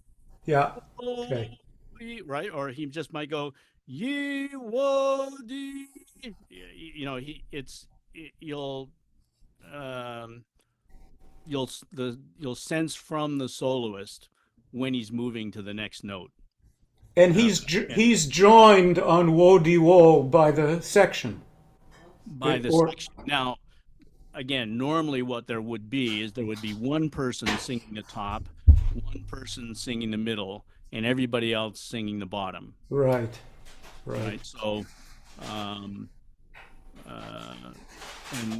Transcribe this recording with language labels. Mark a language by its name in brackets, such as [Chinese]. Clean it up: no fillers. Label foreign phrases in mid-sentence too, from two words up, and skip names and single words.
[English] right, or he just might go ye wodi. You know, you'll sense from the soloist when he's moving to the next note. And he's joined on wo di wo by the section. By the section. Now, again, normally what there would be is there would be one person singing the top, one person singing the middle, and everybody else singing the bottom. Right. So, and